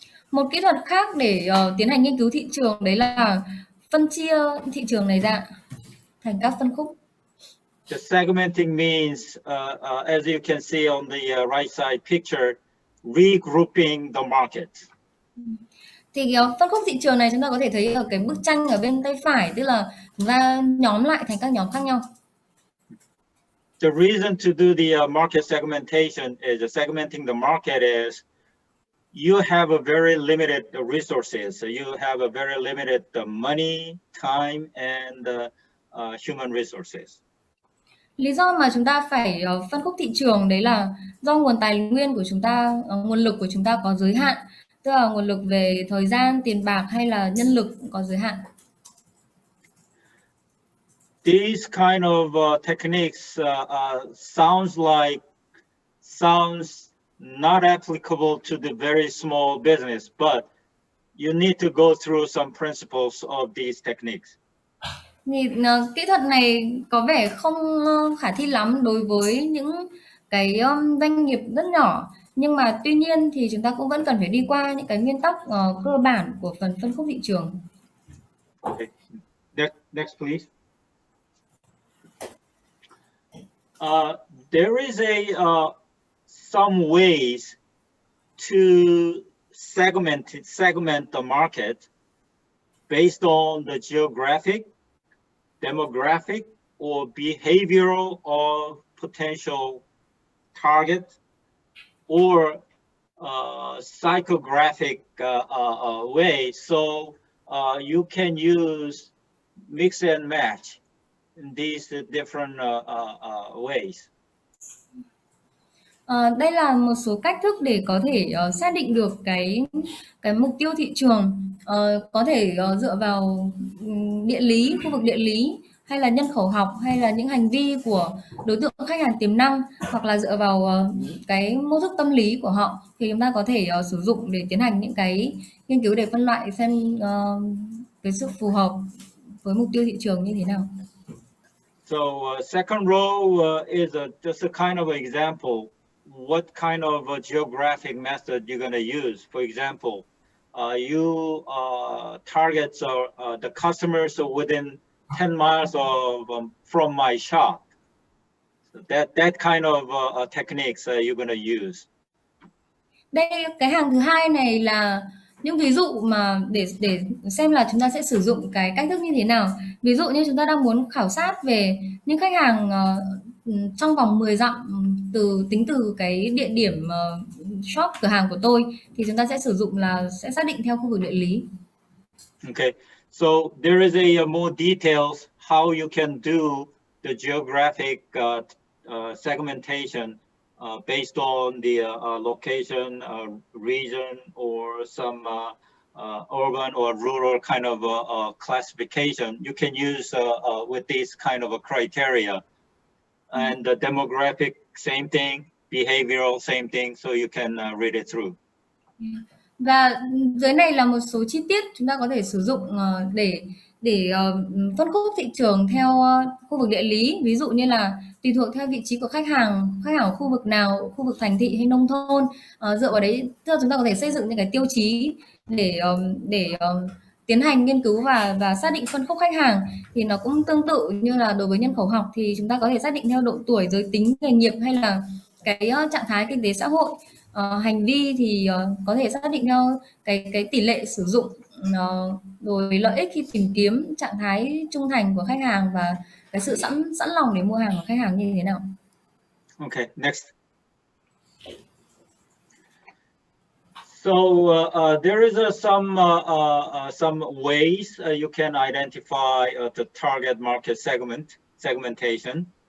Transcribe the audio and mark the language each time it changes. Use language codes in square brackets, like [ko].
[vi] Một kỹ thuật khác để tiến hành nghiên cứu thị trường đấy là phân chia thị trường này ra thành các phân khúc. [en] The segmenting means, as you can see on the right side picture, regrouping the market. [vi] Thì phân khúc thị trường này chúng ta có thể thấy ở cái bức tranh ở bên tay phải, tức là chúng ta nhóm lại thành các nhóm khác nhau. [en] The reason to do the market segmentation is segmenting the market is you have a very limited resources. So you have a very limited money, time, and human resources. [vi] Lý do mà chúng ta phải phân khúc thị trường đấy là do nguồn tài nguyên của chúng ta, nguồn lực của chúng ta có giới hạn, tức là nguồn lực về thời gian, tiền bạc hay là nhân lực cũng có giới hạn. [en] These kind of techniques sounds not applicable to the very small business, but you need to go through some principles of these techniques. [vi] Thì kỹ thuật này có vẻ không khả thi lắm đối với những cái doanh nghiệp rất nhỏ, nhưng mà tuy nhiên thì chúng ta cũng vẫn cần phải đi qua những cái nguyên tắc cơ bản của phần phân khúc thị trường. [en] Okay. Next, please. There is some ways to segment the market based on the geographic, demographic, or behavioral or potential target, or psychographic way. So you can use mix and match in these different ways. [vi] Đây là một số cách thức để có thể xác định được cái mục tiêu thị trường, có thể dựa vào địa lý, khu vực địa lý, hay là nhân khẩu học, hay là những hành vi của đối tượng khách hàng tiềm năng, hoặc là dựa vào cái mô thức tâm lý của họ, thì chúng ta có thể sử dụng để tiến hành những cái nghiên cứu để phân loại xem cái sự phù hợp với mục tiêu thị trường như thế nào. [en] So second row is just a kind of example. What kind of geographic method you're going to use? For example, you target the customers within 10 miles of from my shop. So that kind of techniques you're going to use. [vi] Đây, cái hàng thứ hai này là những ví dụ mà để xem là chúng ta sẽ sử dụng cái cách thức như thế nào. Ví dụ như chúng ta đang muốn khảo sát về những khách hàng trong vòng 10 dặm tính từ cái địa điểm shop cửa hàng của tôi, thì chúng ta sẽ sử dụng là sẽ xác định theo khu vực địa lý. [en] Okay, so there is a more details how you can do the geographic segmentation based on the location, region, or some urban or rural kind of classification. You can use with these kind of a criteria. And the demographic, same thing, behavioral, same thing, so you can read it through. [vi] Và dưới này là một số chi tiết chúng ta có thể sử dụng để phân khúc thị trường theo khu vực địa lý. Ví dụ như là tùy thuộc theo vị trí của khách hàng ở khu vực nào, khu vực thành thị hay nông thôn. Dựa vào đấy, tức là chúng ta có thể xây dựng những cái tiêu chí để tiến hành nghiên cứu và xác định phân khúc khách hàng. Thì nó cũng tương tự như là đối với nhân khẩu học, thì chúng ta có thể xác định theo độ tuổi, giới tính, nghề nghiệp hay là cái trạng thái kinh tế xã hội. Hành vi thì có thể xác định theo cái tỷ lệ sử dụng, rồi lợi ích khi tìm kiếm, trạng thái trung thành của khách hàng và cái sự sẵn lòng để mua hàng của khách hàng như thế nào. [en] Okay, next. So there is some ways you can identify the target market segmentation.